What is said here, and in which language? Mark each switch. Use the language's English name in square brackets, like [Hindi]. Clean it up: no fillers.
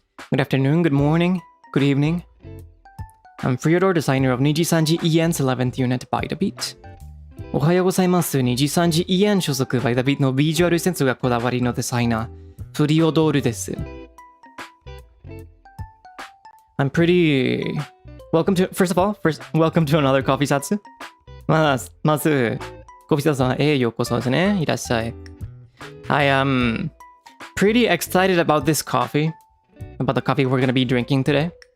[English] Good afternoon, good morning, good evening. I'm Freodore, designer of NIJISANJI EN's 11th unit by the beat. [Japanese] おはようございます。 NIJISANJI EN 所属 by the beat のビジュアルセンスがこだわりのデザイナー、フリオドールです。 [English] I'm pretty... First of all, welcome to another coffee Zatsu. [Japanese] まず、コーヒーZatsuへようこそですね。いらっしゃい。 [English] I am pretty excited about this coffee, about the coffee we're going to be drinking today.